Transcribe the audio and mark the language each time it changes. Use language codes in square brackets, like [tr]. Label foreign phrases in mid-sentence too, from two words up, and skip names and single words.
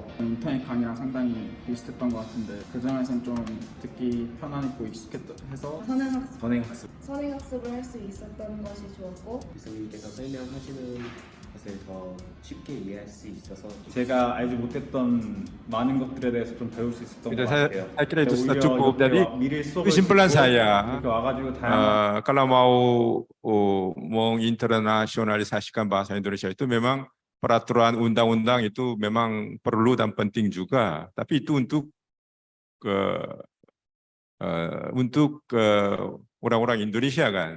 [ko] 인터넷 강의랑 상당히 비슷했던 것 같은데 그 점에서는 좀 듣기 편안했고 익숙해서 선행학습을 할 수 있었던 것이 좋았고 교수님께서 설명하시는 것을 더 쉽게 이해할 수 있어서 제가 알지 못했던 많은 것들에 대해서 좀 배울 수 있었던 것 [id] Saya [ko] 같아요. [id] kira itu [ko] 오히려 [id] cukup. Jadi [ko] 미리 수업을 [id] kesimpulan [ko] 듣고 [id] saya, [ko] 이렇게 와가지고 다양한 [id] kalau mau menginternalisasikan bahasa Indonesia itu memang peraturan undang-undang itu memang perlu dan penting juga. Tapi itu untuk orang-orang Indonesia kan.